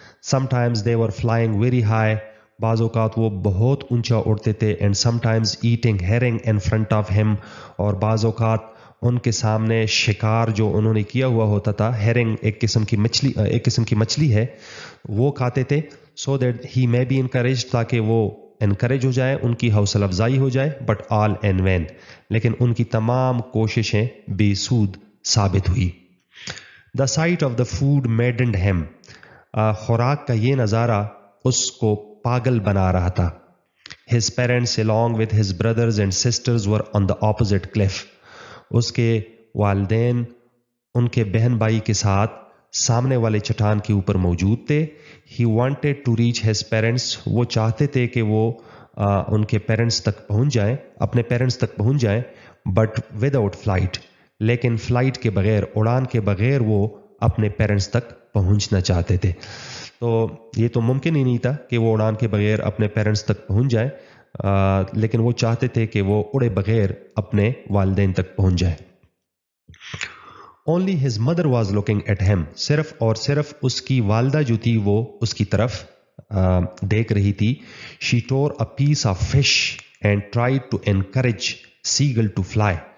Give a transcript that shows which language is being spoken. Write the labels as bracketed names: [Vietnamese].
[English] Sometimes they were flying very high. [Urdu] بعض اوقات وہ بہت اونچا اڑتے تھے. [English] And sometimes eating herring in front of him. [Urdu] اور بعض اوقات ان کے سامنے شکار جو انہوں نے کیا ہوا ہوتا تھا، herring ایک قسم کی مچھلی ہے، وہ کھاتے تھے. [English] So that he may be encouraged، [Urdu] تاکہ وہ انکریج ہو جائے، ان کی حوصلہ افزائی ہو جائے. [English] But all in vain، [Urdu] لیکن ان کی تمام کوششیں بے سود ثابت ہوئی. [English] The sight of the food maddened him. [Urdu] خوراک کا یہ نظارہ اس کو پاگل بنا رہا تھا. [English] His parents along with his brothers and sisters were on the opposite cliff. [Urdu] اس کے والدین ان کے بہن بھائی کے ساتھ سامنے والے چٹان کے اوپر موجود تھے. [English] He wanted to reach his parents. [Urdu] وہ چاہتے تھے کہ وہ ان کے پیرنٹس تک پہنچ جائیں، اپنے پیرنٹس تک پہنچ جائیں. [English] But without flight، [Urdu] لیکن فلائٹ کے بغیر, اڑان کے بغیر وہ اپنے پیرنٹس تک پہنچنا چاہتے تھے. تو یہ تو ممکن ہی نہیں تھا کہ وہ اڑان کے بغیر اپنے پیرنٹس تک پہنچ جائے, لیکن وہ چاہتے تھے کہ وہ اڑے بغیر اپنے والدین تک پہنچ جائے. [English] Only his mother was looking at him. [Urdu] صرف اور صرف اس کی والدہ جو تھی وہ اس کی طرف دیکھ رہی تھی. [English] She tore a piece of fish and tried to encourage seagull to fly.